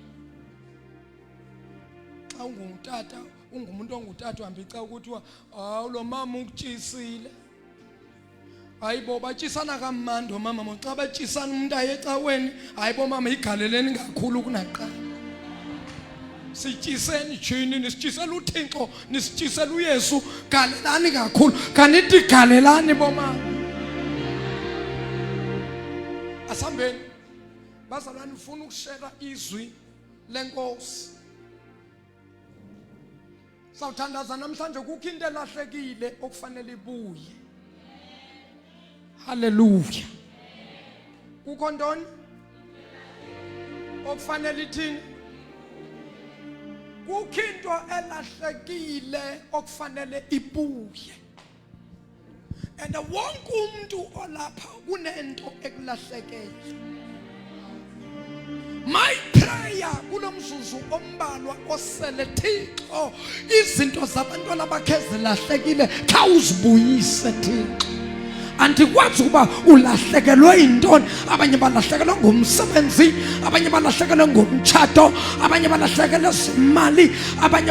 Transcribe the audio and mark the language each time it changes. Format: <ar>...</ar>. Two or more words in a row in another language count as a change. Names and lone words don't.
<xh>Xa ungumtata, ungumuntu ongutata, uhambe icawa kuthiwa hawu lo mama ukutshisile. Hayibo batshisana kamandi omama, xa batshisana umuntu aye ecaweni, hayibo mama igaleleni kakhulu kunaqala. Sityiseni jini nisityisela uThixo nisityisela uYesu galelani kakhulu kanithi galelani boma asambeni bazalwane ufuna ukushera izwi lenkosi sawuthandaza namhlanje kukho into elahlekile okufanele ibuye haleluya kukho ntoni okufanele ithini kukho into elahlekile okufanele ibuye and wonke umuntu olapha kunento ekulahlekile</xh> <en>my prayer</en> <xh>kulomzuzu ombalwa osele Thixo izinto zabantwana bakhe zilahlekile khawuzibuyise Thixo andikwazi ukuba ulahlekelwe yintoni abanye balahlekelwe ngomsebenzi abanye balahlekelwe ngomtshato abanye balahlekelwe zimali abanye</xh>